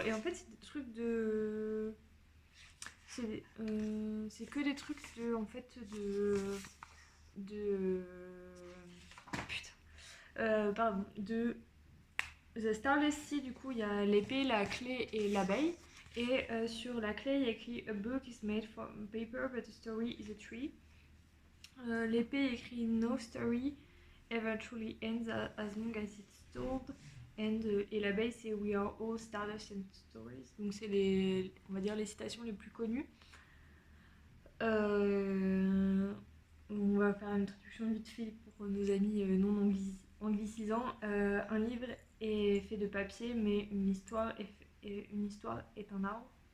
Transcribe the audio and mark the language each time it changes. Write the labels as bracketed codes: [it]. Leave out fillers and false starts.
[fr] Et en fait, c'est des trucs de. C'est que des trucs de. En fait, de. Putain. Pardon. De. The Starless Sea, du coup, il y a l'épée, la clé et l'abeille. Et sur la clé, il y a écrit [en] A book is made from paper, but a story is a tree. [fr] L'épée écrit [en] No story ever truly ends as long as it's told. [fr] Et l'abeille, c'est [en] We are all stardust and stories. [fr] Donc, c'est on va dire, les citations les plus connues. On va faire une traduction vite fait pour nos amis non anglicisants. Un livre est fait de papier, mais une histoire est un arbre.